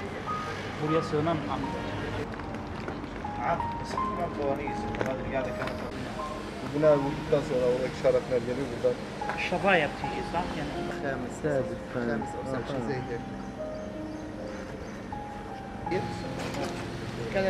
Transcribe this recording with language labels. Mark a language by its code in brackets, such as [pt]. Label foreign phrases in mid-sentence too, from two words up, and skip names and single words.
[tr] Buraya sığınan amca. Buna vurduktan sonra oradaki şaraplar geliyor buradan. Şafa yapacağız lan yani. [ar] خامس أو سبعة شيء زي هيك. [tr] Dikkat et.